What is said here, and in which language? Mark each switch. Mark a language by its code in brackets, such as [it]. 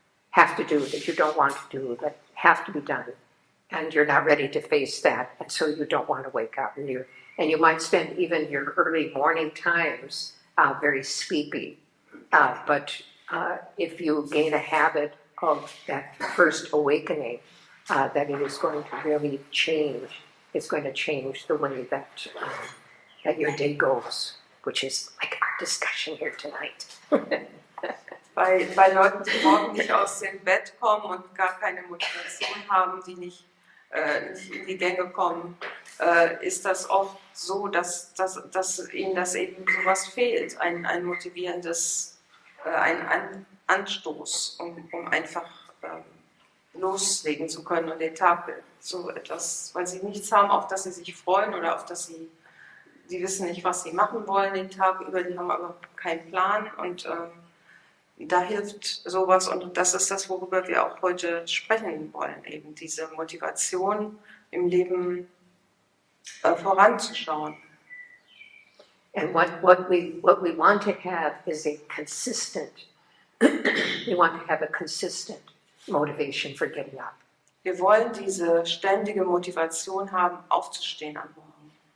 [en] have to do that you don't want to do, that have to be done, and you're not ready to face that, and so you don't want to wake up, and you might spend even your early morning times very sleepy, but if you gain a habit of that first awakening, that it is going to really change. It's going to change the way that your day goes, which is like our discussion here tonight. [de] Bei Leuten, die morgen nicht aus dem Bett kommen und gar keine Motivation haben, die nicht in die Gänge kommen, ist das oft so, dass ihnen das eben sowas fehlt, ein motivierendes, ein Anstoß, um einfach loslegen zu können und den Tag so etwas, weil sie nichts haben, auf das sie sich freuen oder auf das sie wissen nicht, was sie machen wollen den Tag über, die haben aber keinen Plan und da hilft sowas und das ist das, worüber wir auch heute sprechen wollen, eben diese Motivation im Leben voranzuschauen. [en] And what we want to have is a consistent, we want to have a consistent motivation for getting up. [de] Wir wollen diese ständige Motivation haben, aufzustehen am Morgen.